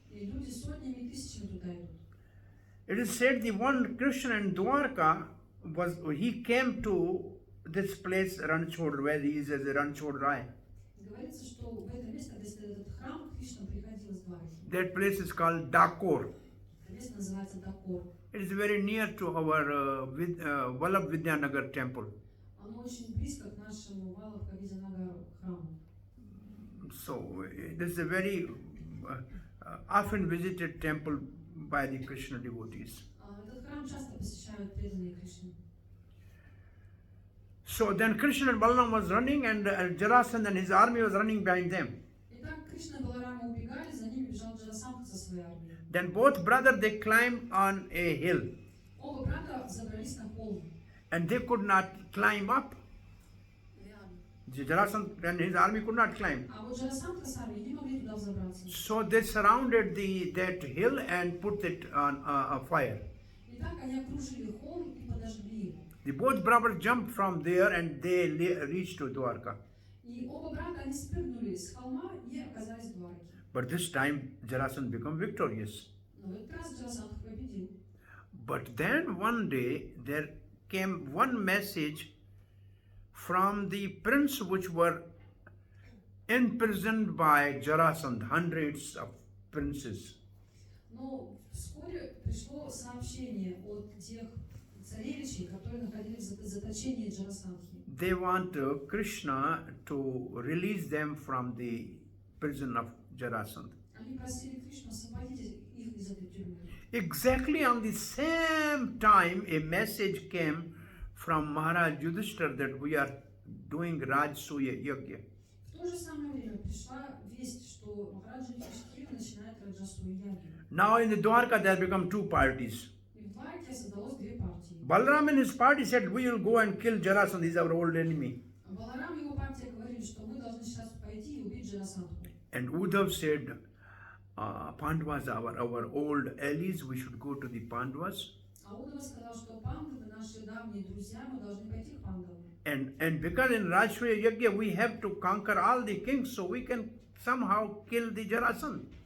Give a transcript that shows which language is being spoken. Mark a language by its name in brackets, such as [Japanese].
[Russian] И люди сотнями и тысячами туда идут. [English] It is said the one Krishna in Dwarka he came to this place Ranchod, where he is as a Ranchod Rai. [Russian] Говорится, что в это место, где стоит этот храм, Кришна приходил из Дварки. [English] That place is called Dakor. [Russian] Это место называется Дакор. [English] It is very near to our Vallabh Vidyanagar temple. [Russian] Оно очень близко к нашему Валабха Видянагару храму. [English] So this is a very often visited temple by the Krishna devotees. [Russian] Этот храм часто посещают преданные Кришне. [English] So then Krishna and Balaram was running and Jarasandh and his army was running behind them. [Russian] Итак, Кришна и Баларама убегали, за ними бежал Джарасандха со своей армией. [English] Then both brothers, they climbed on a hill [Russian] Оба брата забрались на холм. [English] and they could not climb up. Jarasandh and his army could not climb. [Russian] А вот Джарасандха с армией не могли туда взобраться. [English] So they surrounded that hill and put it on a fire. [Russian] Итак, они окружили холм и подожгли его. [English] The both brothers jumped from there and they reached to Dwarka. [Russian] И оба брата, они спрыгнули с холма и оказались в Дварке. [English] But this time Jarasandh became victorious. [Russian] Но в этот раз Джарасандха победил. [English] But then one day there came one message from the prince which were imprisoned by Jarasandh, hundreds of princes. [Russian] Но вскоре пришло сообщение от тех царевичей, которые находились в заточении Джарасандхи. [English] They want Krishna to release them from the prison of Jarasandh. [Russian] Они просили Кришну освободить их из этой тюрьмы. [English] Exactly on the same time, a message came from Maharaj Yudhishthira that we are doing Rajsuya Yajna. [Russian] В то же самое время пришла весть, что Махараджа Юдхиштхира начинает Раджасую ягью. [English] Now in the Dwarka there become two parties. [Russian] И в Дварке создалось две партии. [English] Balaram and his party said, we will go and kill Jarasandh, he is our old enemy. [Russian] Баларам и его партия говорили, что мы должны сейчас пойти и убить Джарасандху. [English] And Uddhav said, Pandavas are our old allies, we should go to the Pandavas. [Russian] А Удава сказал, что пандавы наши давние друзья, мы должны пойти к пандавам. [English] And because in Rajsuya Yajna we have to conquer all the kings, so we can somehow kill the Jarasandh.